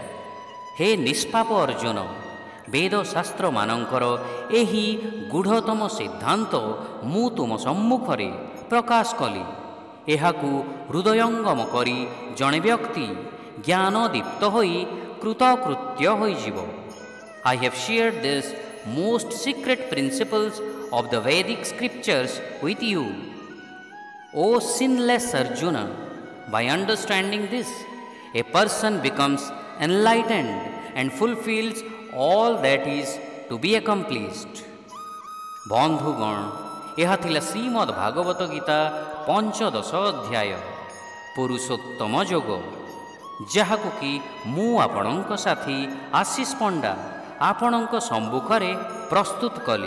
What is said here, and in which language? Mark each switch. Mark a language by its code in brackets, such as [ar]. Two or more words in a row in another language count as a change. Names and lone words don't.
[or] ହେ ନିଷ୍ପାପ ଅର୍ଜୁନ, ବେଦଶାସ୍ତ୍ରମାନଙ୍କର ଏହି ଗୂଢ଼ତମ ସିଦ୍ଧାନ୍ତ ମୁଁ ତୁମ ସମ୍ମୁଖରେ ପ୍ରକାଶ କଲି। ଏହାକୁ ହୃଦୟଙ୍ଗମ କରି ଜଣେ ବ୍ୟକ୍ତି ଜ୍ଞାନଦୀପ୍ତ ହୋଇ କୃତକୃତ୍ୟ ହୋଇଯିବ। [en] I have shared this most secret principles of the Vedic scriptures with you. O sinless Arjuna, by understanding this, a person becomes enlightened and fulfills all that is to be accomplished. [or] ବନ୍ଧୁଗଣ, ଏହା ଥିଲା ଶ୍ରୀମଦ୍ ଭାଗବତ ଗୀତା 15 ଅଧ୍ୟାୟ ପୁରୁଷୋତ୍ତମ ଯୋଗ, ଯାହାକୁ କି ମୁଁ ଆପଣଙ୍କ ସାଥୀ ଆଶିଷ ପଣ୍ଡା ଆପଣଙ୍କ ସମ୍ମୁଖରେ ପ୍ରସ୍ତୁତ କଲି।